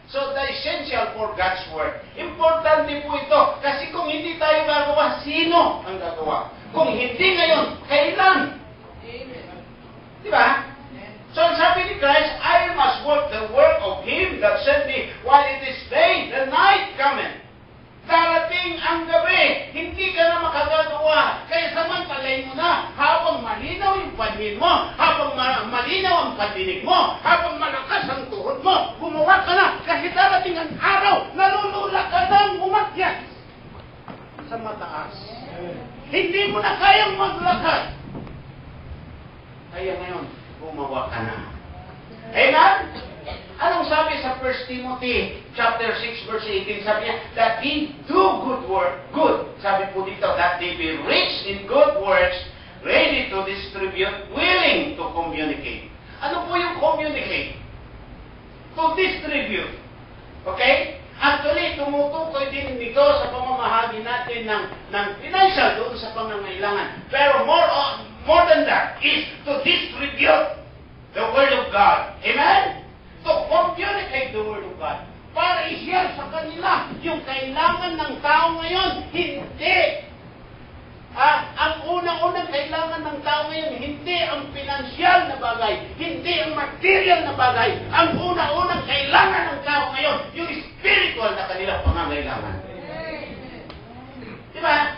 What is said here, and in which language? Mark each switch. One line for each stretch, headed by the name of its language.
English: So, the essential for God's work.
Filipino: Importante po ito. Kasi kung hindi tayo gagawa, sino ang gagawa? Kung hindi ngayon, kailan? Diba?
English: So,
Filipino: sabi ni
English: Christ, I must work the work of Him that sent me while it is day, the night cometh.
Filipino: Darating ang gabi, hindi ka na makagagawa. Kaya samantalayin mo na, habang malinaw yung panhin mo, habang malinaw ang pandinig mo, habang malakas ang tuhod mo, gumawa ka na. Kasi darating ang araw, nalulula ka nang umakyat sa mataas. Hindi mo na kayang maglakad. Kaya ngayon, gumawa ka na. Amen? Anong sabi sa 1 Timothy chapter 6 verse 18? Sabi niya,
English: that he do good work, good.
Filipino: Sabi po dito,
English: that they be rich in good works, ready to distribute, willing to communicate.
Filipino: Ano po yung communicate?
English: To distribute.
Filipino: Okay? Actually, tumutukoy din nito sa pamamahagi natin ng financial doon sa pangangailangan.
English: Pero more than that is to distribute the Word of God. Amen? To communicate the Word of God.
Filipino: Para i-share sa kanila yung kailangan ng tao ngayon. Hindi. Ang unang-unang kailangan ng tao ngayon, hindi ang pinansyal na bagay, hindi ang material na bagay. Ang unang-unang kailangan ng tao ngayon, yung spiritual na kanilang pangangailangan. Diba?